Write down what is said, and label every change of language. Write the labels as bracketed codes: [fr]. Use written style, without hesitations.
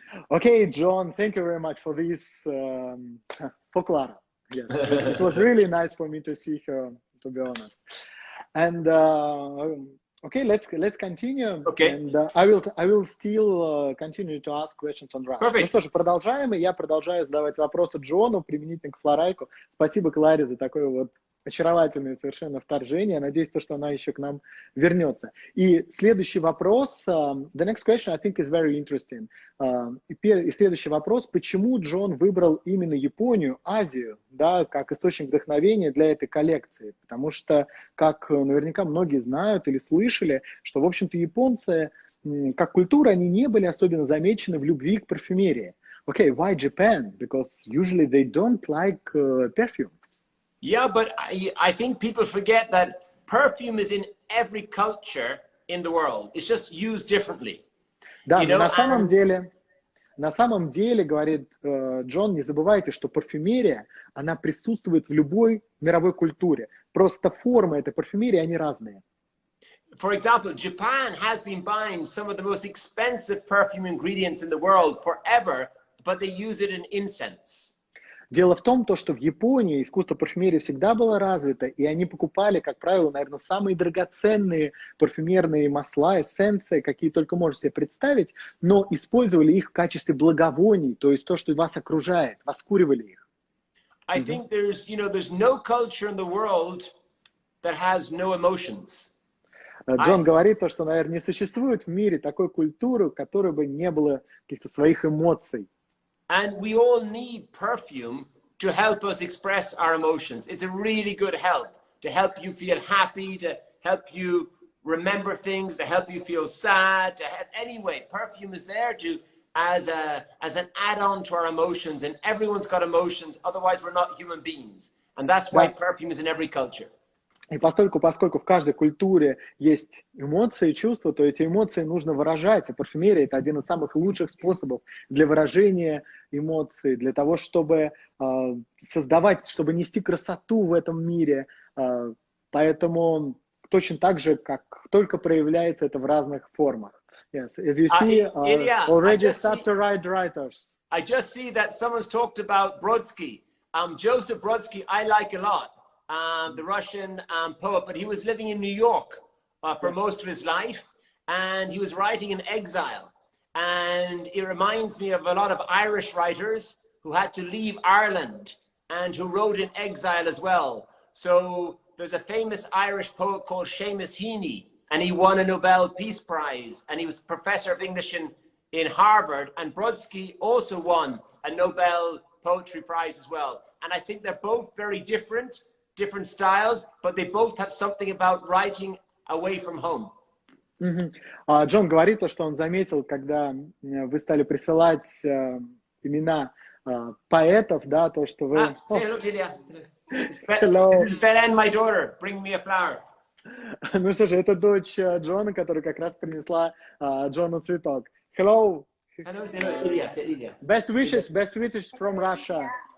[en] Okay, John, thank you very much for this, for Clara. Yes, it was really nice for me to see her, to be honest. And okay, let's continue. Okay. And I will still continue to ask questions on Russia. Perfect. [ru] Ну что ж, продолжаем, и я продолжаю задавать вопросы Джону, применительно к Floraiku. Спасибо Кларе за такое вот очаровательное совершенно вторжение. Надеюсь, что она еще к нам вернется. И следующий вопрос, [en] the next question I think is very interesting. [ru] И следующий вопрос, почему Джон выбрал именно Японию, Азию, да, как источник вдохновения для этой коллекции? Потому что, как наверняка многие знают или слышали, что, в общем-то, японцы, как культура, они не были особенно замечены в любви к парфюмерии. [en] Okay, why Japan? Because usually they don't like perfume. Yeah, but I think people forget that perfume is in every culture in the world. It's just used differently. [ru] Да, но на самом деле, говорит Джон, не забывайте, что парфюмерия, она присутствует в любой мировой культуре. Просто формы этой парфюмерии, они разные. [en] For example, Japan has been buying some of the most expensive perfume ingredients in the world forever, but they use it in incense. [ru] Дело в том, что в Японии искусство парфюмерии всегда было развито, и они покупали, как правило, наверное, самые драгоценные парфюмерные масла, эссенции, какие только можно себе представить, но использовали их в качестве благовоний, то есть то, что вас окружает, воскуривали их. [en] I think there's no culture in the world that has no emotions. [ru] Джон говорит, что, наверное, не существует в мире такой культуры, у которой бы не было каких-то своих эмоций. [en] And we all need perfume to help us express our emotions. It's a really good help to help you feel happy, to help you remember things, to help you feel sad. Anyway, perfume is there as an add-on to our emotions, and everyone's got emotions. Otherwise, we're not human beings, and that's why perfume is in every culture. [ru] И поскольку в каждой культуре есть эмоции и чувства, то эти эмоции нужно выражать. И парфюмерия – это один из самых лучших способов для выражения эмоций, для того, чтобы создавать, чтобы нести красоту в этом мире. Поэтому точно так же, как только проявляется это в разных формах. [en] Yes, as you see, Ilya, already start to write writers. I just see that someone's talked about Brodsky. Joseph Brodsky, I like a lot, the Russian poet, but he was living in New York for most of his life, and he was writing in exile. And it reminds me of a lot of Irish writers who had to leave Ireland and who wrote in exile as well. So there's a famous Irish poet called Seamus Heaney, and he won a Nobel Peace Prize, and he was professor of English in Harvard, and Brodsky also won a Nobel Poetry Prize as well. And I think they're both very different styles, but they both have something about writing away from home. [ru] Джон говорит то, что он заметил, когда вы стали присылать имена поэтов, да, то, что вы... [en] Say hello to Ilya. Hello. This is Belen, my daughter. Bring me a flower. [ru] Ну что же, это дочь Джона, которая как раз принесла Джону цветок. [en] Hello. Hello, say hello, Ilya. Say Ilya. Best wishes from Russia.